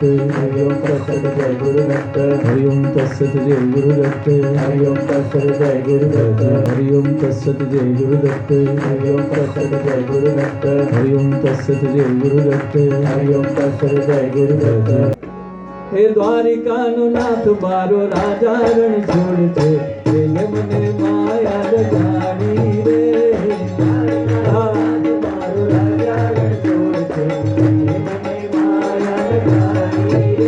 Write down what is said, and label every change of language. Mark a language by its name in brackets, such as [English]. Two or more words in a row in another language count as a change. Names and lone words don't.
[Sanskrit] हरि ओम तत्सत जय गुरुदत्त हरि ओम तत्सत जय गुरुदत्त हरि ओम तत्सत जय गुरुदत्त हरि ओम तत्सत जय गुरुदत्त हरि ओम तत्सत जय गुरुदत्त हरि ओम तत्सत जय गुरुदत्त हरि ओम तत्सत जय गुरुदत्त [Gujarati] હે દ્વારિકાનો નાથ મારો રાજા રણ છોડ છે એને મને માયા લગાડી રે મારો રાજા રણ છોડ છે એને મને માયા લગાડી રે